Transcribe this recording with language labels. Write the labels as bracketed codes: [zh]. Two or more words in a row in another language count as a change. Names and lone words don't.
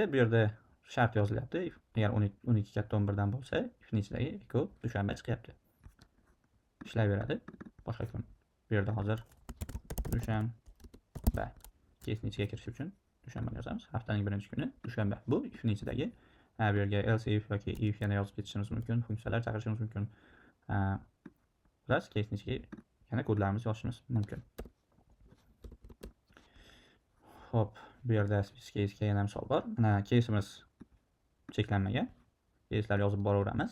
[uz] Bu yerda shart yozilyapti. Agar 12 katta 11 dan bo'lsa, ifning ichidagi echo dushanba chiqyapti. Ishlayveradi. Boshqa kun. Bu yerda hozir dushanba. Case'ning ichiga kirish uchun dushanbani yozamiz. Haftaning birinchi kuni dushanba. Bu ifning ichidagi. Bu yerga [en] else if [uz] yoki if yana yozib ketishimiz mumkin, funksiyalar chaqirishimiz mumkin. Plus case'ning ichiga yana kodlarimizni yozishimiz mumkin. Xo'p, bu yerda [en] switch case'ga [uz] yana misol bor. Mana case'imiz cheklanmagan. Case'lar yozib boraveramiz.